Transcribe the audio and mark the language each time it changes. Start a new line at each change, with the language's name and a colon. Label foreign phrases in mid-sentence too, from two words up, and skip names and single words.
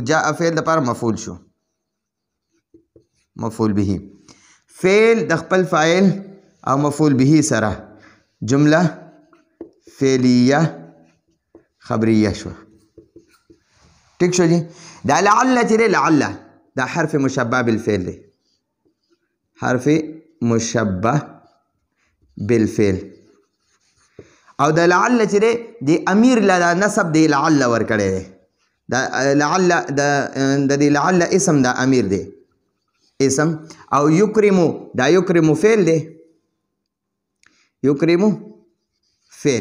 Pashto: جاء فعل د پاره مفعول شو.
Arabic: مفعول به.
Pashto: فعل د خپل فاعل او
Arabic: مفعول به
Pashto: سره
Arabic: جمله فعلیه خبریه
Pashto: شو. ٹھیک شو جی. دا لعل چې دی لعل دا
Arabic: حرف مشبه بالفعل
Pashto: دی.
Arabic: حرف مشبه بالفعل.
Pashto: او دا لعل چې دی د امیر له نسب دی لعل ورکړی دی. دا لعل د دې لعل اسم دا امیر دی اسم. او یکرمو دا یکرمو فعل دی. یکرمو فعل.